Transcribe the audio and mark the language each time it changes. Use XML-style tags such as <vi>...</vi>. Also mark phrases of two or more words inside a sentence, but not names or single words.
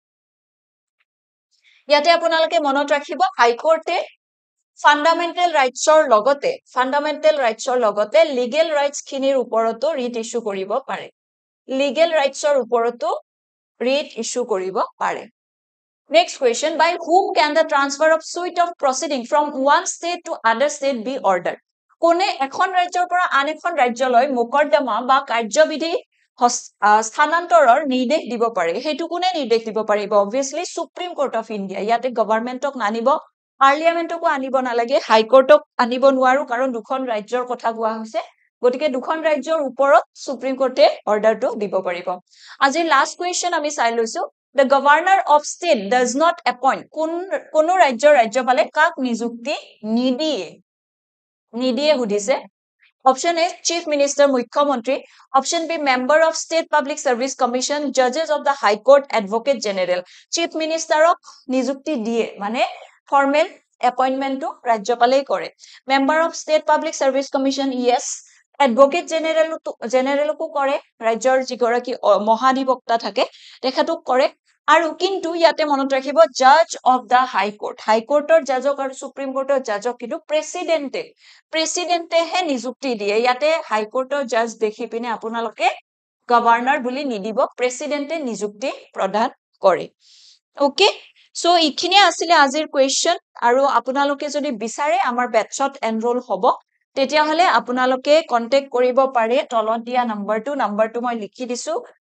<as>ইয়াতে আপোনালোকে মনত ৰাখিব</as> <en>high court fundamental rights</en> <as>লগতে</as> <en>legal rights</en> <as>খিনিৰ ওপৰতো</as> <en>writ issue</en> <as>কৰিব পাৰে</as> <en>legal rights</en> <as>ওপৰতো</as> <en>writ issue</en> <as>কৰিব পাৰে</as> <en>Next question, by whom can the transfer of suit of proceeding from one state to other state be ordered?</en> <as>কোনে এখন ৰাজ্যৰ পৰা আন এখন ৰাজ্যলৈ মোকদ্দমা বা কাৰ্যবিধি স্থানান্তৰৰ নিৰ্দেশ দিব পাৰে হেতু কোনে নিৰ্দেশ দিব পাৰিব</as> <en>obviously Supreme Court of India</en> <as>ইয়াতে গভৰ্ণমেন্টক আনিব পাৰ্লিয়ামেন্টকো আনিব নালাগে হাই কোৰ্টক আনিব নোৱাৰো কাৰণ দুখন ৰাজ্যৰ কথা কোৱা হৈছে গতিকে দুখন ৰাজ্যৰ ওপৰত সুপ্ৰিম কোৰ্টে অৰ্ডাৰটো দিব পাৰিব আজি লাষ্ট কোৱেশ্চন আমি চাই লৈছো</as> <en>The governor of state does not appoint</en> <as>কোনো ৰাজ্যৰ ৰাজ্যপালে কাক নিযুক্তি নিদিয়ে সুধিছে</as> <en>Option A Chief Minister মুখ্যমন্ত্ৰী Option B Member of State Public Service Commission Judges of the High Court Advocate General Chief Ministerক</en> <as>নিযুক্তি দিয়ে মানে</as> <en>formal appointment</en> <as>ৰাজ্যপালেই কৰে</as> <en>Member of State Public Service Commission yes</en> <as>Advocate Generalকো কৰে ৰাজ্যৰ যিগৰাকী মহাধিবক্তা থাকে তেখেতক কৰে আৰু কিন্তু ইয়াতে মনত ৰাখিব</as> <en>judge of the high court judge</en> <as>আৰু সুপ্ৰিম কোৰ্টৰ জাজক কিন্তু প্ৰেসিডেন্টে হে নিযুক্তি দিয়ে ইয়াতে</as> <en>high court judge</en> <as>দেখি পিনে আপোনালোকে গভৰ্ণৰ বুলি নিদিব প্ৰেসিডেন্টে নিযুক্তি প্ৰদান কৰে</as> <en>okay so</en> <as>ইখিনি আছিল আজিৰ কোৱেশ্চন আৰু আপোনালোকে যদি বিচাৰে আমাৰ বেটছত এনৰোল হ'ব তেতিয়া হলে আপোনালোকে কন্টাক্ট কৰিব পাৰে তলত দিয়া নাম্বাৰটো মই লিখি দিছো</as>